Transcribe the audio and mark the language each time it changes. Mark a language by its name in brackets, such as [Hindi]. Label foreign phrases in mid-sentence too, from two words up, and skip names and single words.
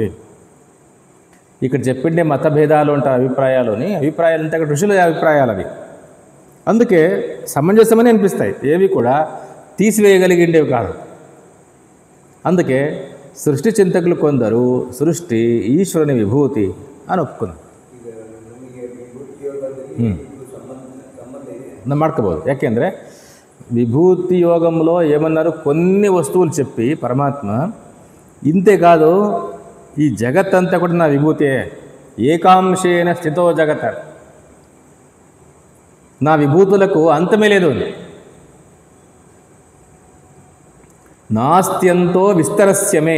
[Telugu] ఇక్కడ చెప్పిండే మతభేదాలు ఉంటాయి అభిప్రాయాలు అంటే అక్కడ ఋషుల అభిప్రాయాలు అవి. అందుకే సమంజసమని అనిపిస్తాయి, ఏవి కూడా తీసివేయగలిగిండేవి కాదు. అందుకే సృష్టి చింతకులు కొందరు సృష్టి ఈశ్వరుని విభూతి అని ಒಪ್ಪಿಕೊಂಡ್ರು. [Kannada] ಮಾಡ್ಕೋಬೋದು. [Telugu] ಯಾಕೆಂದರೆ విభూతి యోగంలో ఏమన్నారు, కొన్ని వస్తువులు చెప్పి పరమాత్మ ఇంతే కాదు, ఈ జగత్ అంతా కూడా నా విభూతే, [Sanskrit] ఏకాంశేన స్థితో జగత్, [Telugu] నా విభూతులకు అంతమే లేదు, [Sanskrit] నాస్త్యంతో విస్తరస్యమే.